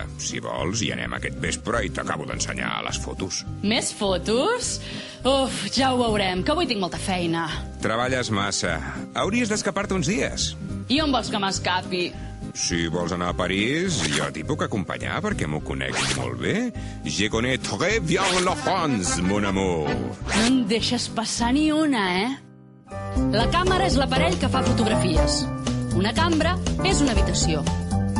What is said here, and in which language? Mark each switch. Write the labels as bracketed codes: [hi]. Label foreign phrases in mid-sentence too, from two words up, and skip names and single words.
[ca] Si vols, hi anem aquest vespre i t'acabo d'ensenyar les fotos. Més fotos? Uf, ja ho veurem, que avui tinc molta feina. Treballes massa. Hauries d'escapar-te uns dies. I on vols que m'escapi? Si vols anar a París, jo t'hi puc acompanyar perquè m'ho conec molt bé. [fr] Je connais très bien la France, mon amour. [ca] No en deixes passar ni una, La càmera és l'aparell que fa fotografies. Una cambra és una habitació.